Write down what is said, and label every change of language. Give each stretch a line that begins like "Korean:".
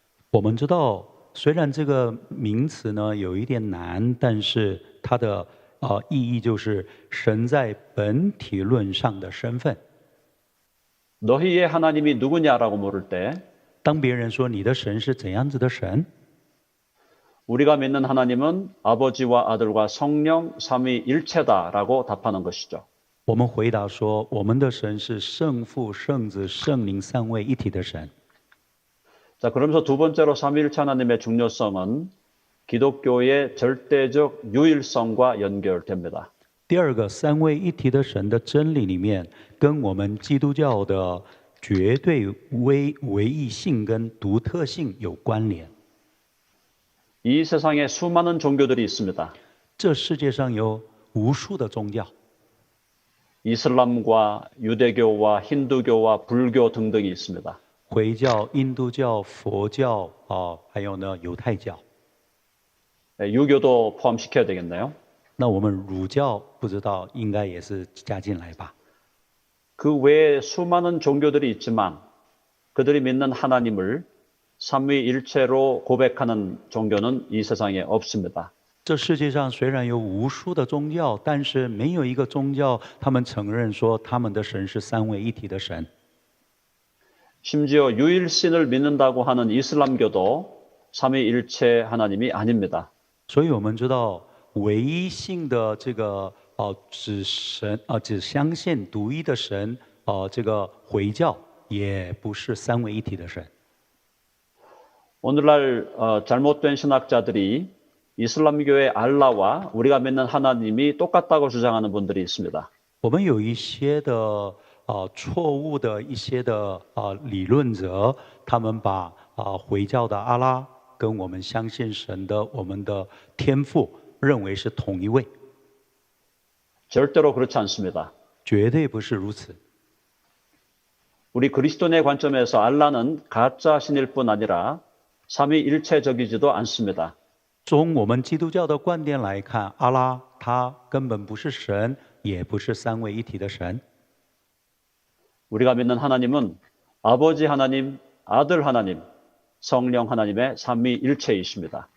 Chinese: 我们知道，虽然这个名词呢有一点难，但是它的意义就是神在本体论上的身份。
Korean: 너희의 하나님이 누구냐라고 물을 때
Chinese: 当别人说你的神是怎样子的神，
Korean: 우리가 믿는 하나님은 아버지와 아들과 성령 삼위일체다라고 답하는 것이죠.
Chinese: 我们回答说我们的神是圣父、圣子、圣灵三位一体的神。
Korean: 자, 그러면서 두 번째로 삼위일체 하나님의 중요성은 기독교의 절대적 유일성과 연결됩니다.
Chinese: 第二个，三位一体的神的真理里面，跟我们基督教的绝对唯一性跟独特性有关联。
Korean: 이 세상에 수많은 종교들이 있습니다.
Chinese: 这世界上有无数的宗教，
Korean: 이슬람과 유대교와 힌두교와 불교 등등이 있습니다.
Chinese: 回教、印度教、佛教还有呢犹太教。
Korean: 유교도 포함시켜야 되겠네요.
Chinese: 那我们儒教不知道应该也是加进来吧？
Korean: 그 외에 수많은 종교들이 있지만 그들이 믿는 하나님을 삼위일체로 고백하는 종교는 이 세상에 없습니다.
Chinese: 这世界上虽然有无数的宗教，但是没有一个宗教他们承认说他们的神是三位一体的神。
Korean: 심지어 유일신을 믿는다고 하는 이슬람교도 삼위일체 하나님이 아닙니다.
Chinese: 所以我们知道唯一性的这个只相信独一的神这个回教也不是三位一体的神。
Korean: 오늘날 잘못된 신학자들이 이슬람교의 알라와 우리가 믿는 하나님이 똑같다고 주장하는 분들이 있습니다.
Chinese: 我们有一些的错误的一些的理论者，他们把回教的阿拉跟我们相信神的我们的天父认为是同一位，
Korean: 절대로 그렇지 않습니다.
Chinese: 绝对不是如此。
Korean: 우리 그리스도인의 관점에서 알라는 가짜 신일 뿐 아니라 삼위일체적이지도 않습니다.
Chinese: 从我们基督教的观点来看，阿拉他根本不是神，也不是三位一体的神。
Korean: 우리가 믿는 하나님은 아버지 하나님, 아들 하나님, 성령 하나님의 삼위일체이십니다.